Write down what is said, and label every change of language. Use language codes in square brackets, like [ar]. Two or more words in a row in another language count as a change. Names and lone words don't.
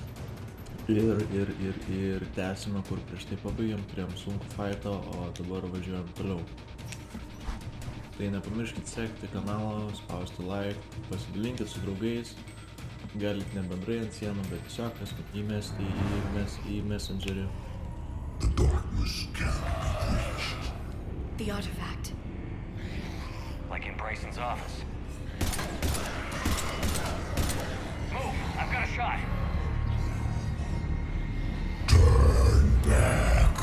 [lt] Ir tęsime, kur prieš tai pabaigėm, turėjom sunkų fightą, o dabar važiuojam toliau. Tai nepamirškit sekti kanalą, spausti like, pasidalinkit su draugais. Galit ne bendrai ant sienų, bet tiesiog įmesti į Messengerį. [en] The darkness can't be reached. The artifact. Like in Bryson's office. Move! I've got a shot! Turn back.